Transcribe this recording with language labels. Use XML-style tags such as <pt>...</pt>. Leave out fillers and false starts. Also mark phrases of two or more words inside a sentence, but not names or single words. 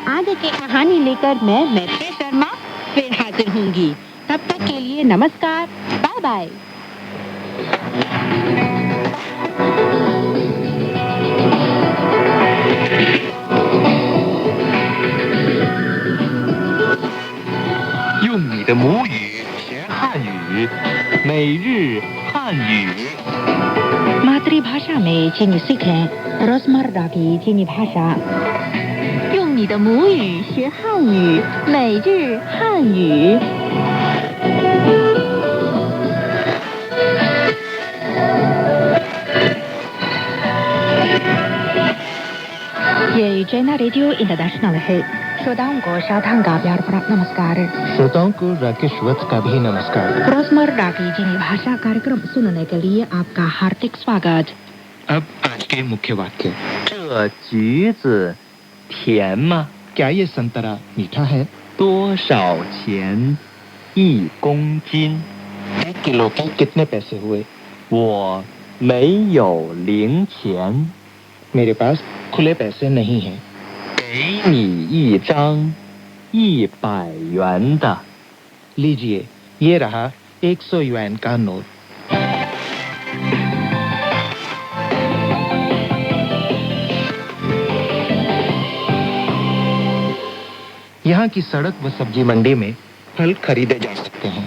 <hi>आगे की कहानी लेकर मैं मैत्री शर्मा फिर हाजिर होंगी। तब तक के लिए नमस्कार,</hi> <en>bye bye.</en> <zh>用你的母语学汉语，每日汉语。</zh> <hi>मातृभाषा में चीनी सीखें रोजमर्रा की चीनी भाषा।</hi> <zh>用你的母语学汉语，每日汉语。</zh> <hi>ये चैना रेडियो इंटरनेशनल है। श्रोताओं को शादांग का प्यार भरा नमस्कार। श्रोताओं को राकेश वत्स का भी नमस्कार। रोजमर्रा की चीनी भाषा कार्यक्रम सुनने के लिए आपका हार्दिक स्वागत। अब आज के मुख्य वाक्य।</hi> <zh>这橘子甜吗?</zh> <hi>क्या ये संतरा मीठा है?</hi> <zh>多少钱一公斤?</zh> <hi>1 किलो के कितने पैसे हुए?</hi> <zh>我没有零钱。</zh> <hi>मेरे पास खुले पैसे नहीं हैं।</hi> <zh>给你一张100元的。</zh> <hi>लीजिए, ये रहा 100 युआन का नोट। यहाँ की सड़क व सब्जी मंडी में फल खरीदे जा सकते हैं।</hi>